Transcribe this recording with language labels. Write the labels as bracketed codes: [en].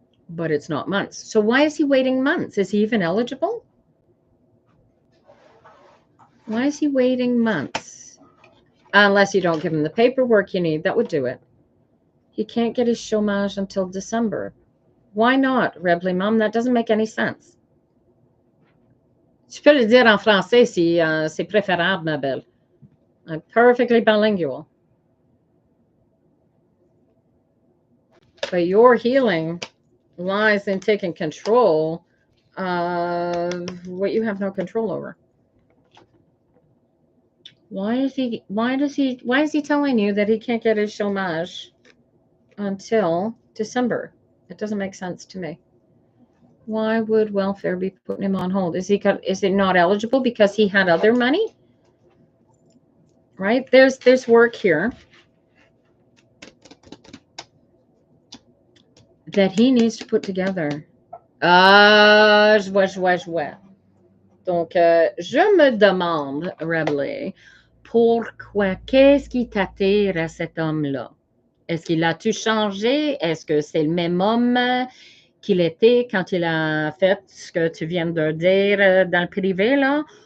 [en] But it's not months. So why is he waiting months? Is he even eligible? Why is he waiting months? Unless you don't give him the paperwork you need, that would do it. He can't get his chômage until December. Why not, Rebly Mom? That doesn't make any sense. [fr] Tu peux le dire en français si c'est préférable, ma belle. [en] I'm perfectly bilingual. But your healing lies in taking control of what you have no control over. Why is he telling you that he can't get his chômage until December? It doesn't make sense to me. Why would welfare be putting him on hold? Is it not eligible because he had other money? Right? There's work here that he needs to put together. [fr] Je vois. Donc, je me demande, Rebly, pourquoi, qu'est-ce qui t'attire à cet homme-là? Est-ce qu'il a tout changé? Est-ce que c'est le même homme qu'il était quand il a fait ce que tu viens de dire dans le privé, là?